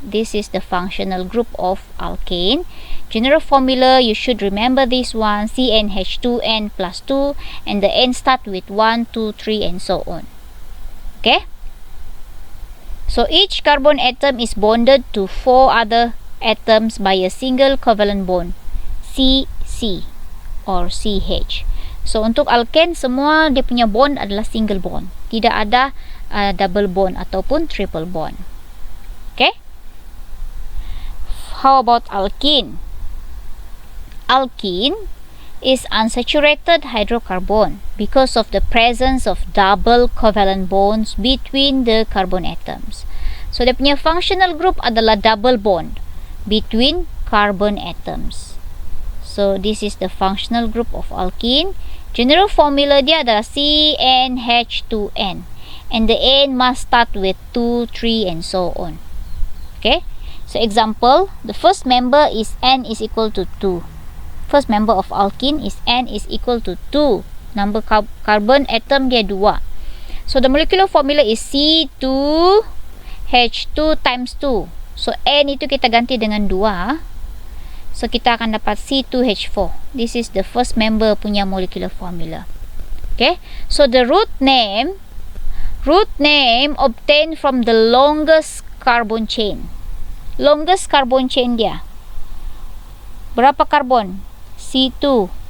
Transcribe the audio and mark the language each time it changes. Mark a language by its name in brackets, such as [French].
[English] This is the functional group of alkane. General formula, you should remember this one, CnH2n plus 2, and the N start with 1, 2, 3 and so on. Okay, so each carbon atom is bonded to 4 other atoms by a single covalent bond, CC or CH. [Malay] So untuk alkane semua dia punya bond adalah single bond, tidak ada double bond ataupun triple bond. [English] Okay, how about alkene? Alkene is unsaturated hydrocarbon because of the presence of double covalent bonds between the carbon atoms. So [Malay] dia punya [English] functional group adalah double bond between carbon atoms. So this is the functional group of alkene. General formula [Malay] dia adalah [English] CnH2n, and the N must start with 2, 3 and so on. Okay, so example, the first member is N is equal to 2. First member of alkene is N is equal to 2. Number carbon atom dia 2. So the molecular formula is C2H2 times 2. [Malay] So N itu kita ganti dengan 2. So kita akan dapat C2H4. [English] This is the first member punya molecular formula. Okay, so the root name obtained from the longest carbon chain. Longest carbon chain [Malay] dia berapa karbon? C2.